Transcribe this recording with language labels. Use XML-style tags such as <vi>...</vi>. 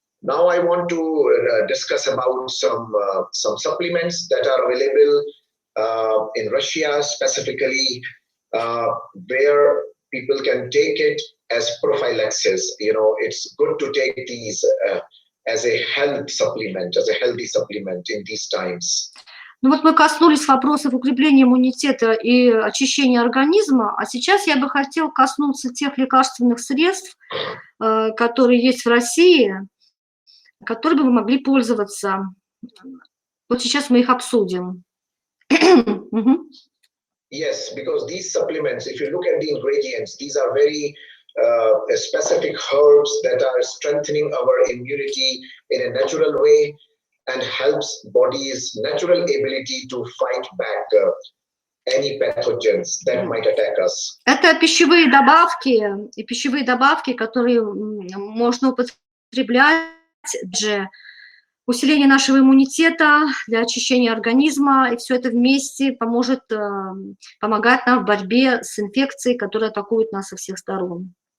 <en>Now I want to discuss about some supplements that are available in Russia specifically, where people can take it as prophylaxis. It's good to take these as a healthy supplement in these times.</en> <ru>Ну вот мы коснулись вопросов укрепления иммунитета и очищения организма, а сейчас я бы хотел коснуться тех лекарственных средств, которые есть в России, которыми мы могли пользоваться. Вот сейчас мы их обсудим.</ru> <en>Yes, because these supplements, if you look at the ingredients, these are very specific herbs that are strengthening our immunity in a natural way and helps body's natural ability to fight back any pathogens that might attack us.</en> <ru>Это пищевые добавки, которые можно употреблять для усиления нашего иммунитета, для очищения организма, и все это вместе помогает нам в борьбе с инфекцией, которая атакует нас со всех сторон.</ru>